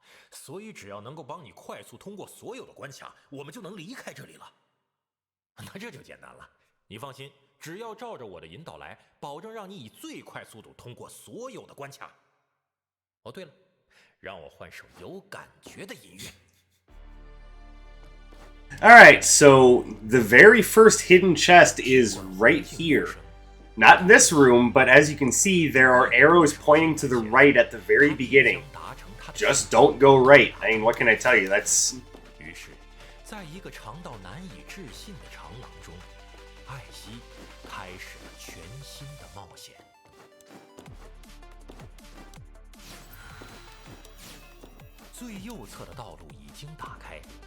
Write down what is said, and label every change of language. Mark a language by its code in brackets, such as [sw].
[zh] 所以只要能够帮你快速通过所有的关卡，我们就能离开这里了。那这就简单了，你放心，只要照着我的引导来，保证让你以最快速度通过所有的关卡。哦，对了，让我换首有感觉的音乐。 [en] Alright, so the very first hidden chest is right here. Not in this room, but as you can see, there are arrows pointing to the right at the very beginning. Just don't go right. I mean, what can I tell you? That's... [zh] 于是，在一个长到难以置信的长廊中，艾希开始了全新的冒险。最右侧的道路已经打开。